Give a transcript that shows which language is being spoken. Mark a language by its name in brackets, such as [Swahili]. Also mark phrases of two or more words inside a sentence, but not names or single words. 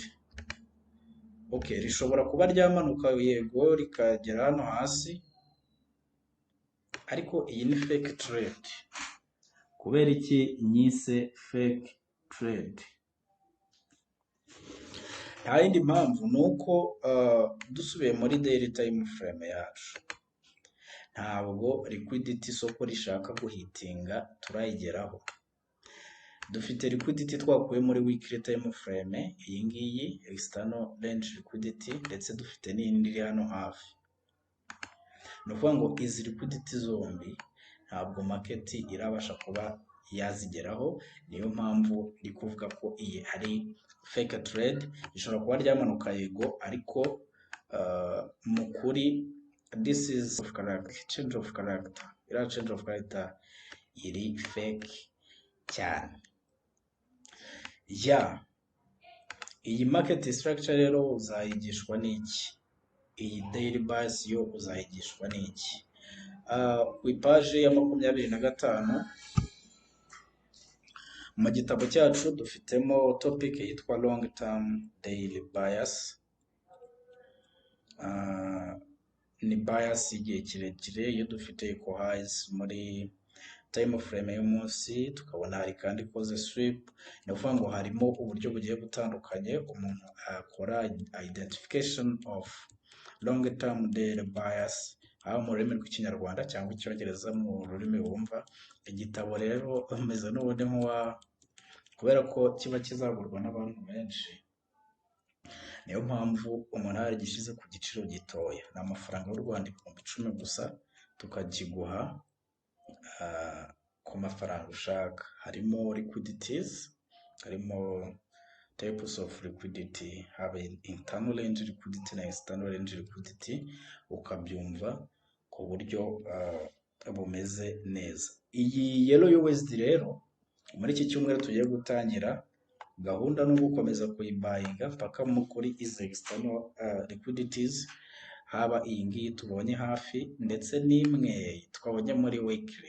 [Kinyarwanda] Okay, rishobora kuba ryamanuka yego rikagera hano hasi, ariko iyi ni [English] fake trade. [Kinyarwanda] Kubera iki nyise [English] fake trade? [Kinyarwanda] Nta yindi mpamvu, ni uko dusubiye muri [English] daily time frame [Kinyarwanda] yacu, ntabwo liquidity isoko rishaka guhitinga turayigeraho. Dufite liquidity twakuye muri [English] weekly time frame, [Kinyarwanda] iyi ngiyi [English] external range liquidity, [Kinyarwanda] ndetse dufite n'indi iri hano hafi. Ni ukuvuga ngo izi liquidity zombi ntabwo market irabasha kuba yazigeraho, niyo mpamvu ndi kuvuga ko iyi ari [English] fake trade. [Kinyarwanda] Ishobora kuba ryamanuka yego, ariko mu kuri [English] this is change of character. [Kinyarwanda] Iriya [English] change of character [Kinyarwanda] iri fake cyane. Iyi [English] market structure [Kinyarwanda] rero uzayigishwa n'iki? Iyi [English] daily bias [Kinyarwanda] yo uzayigishwa n'iki? Ku ipaji ya 25 mu gitabo cyacu dufitemo topic yitwa [English] long term daily bias. [Kinyarwanda] Ni bias igihe kirekire iyo dufite [English] equal highs [Kinyarwanda] muri [English] time frame [Kinyarwanda] y'umunsi, tukabona hari kandi [English] cause sweep. [Kinyarwanda] Ni ukuvuga ngo harimo uburyo bugiye butandukanye umuntu akora [English] identification of long term daily bias, [Kinyarwanda] haba mu rurimi rw'ikinyarwanda cyangwa icyongereza mu rurimi wumva. Igitabo rero ameze n'ubundi kubera ko kiba kizagurwa n'abantu benshi, niyo mpamvu umuntu yaragishyize ku giciro gitoya. Ni amafaranga y'u Rwanda 10,000 gusa, tukakiguha ku mafaranga ushaka. Harimo liquidities, harimo [English] types of liquidity, [Kinyarwanda] haba [English] internal range liquidity [Kinyarwanda] na [English] external range liquidity, [Kinyarwanda] ukabyumva ku buryo bumeze neza. Iyi [English] yellow USD [Kinyarwanda] rero muri iki cyumweru tugiye gutangira gahunda no gukomeza kuyibuyinga paka kuri izi [English] external liquidities, [Kinyarwanda] haba iyi ngiyi tubonye hafi ndetse n'imwe twabonye muri weekly.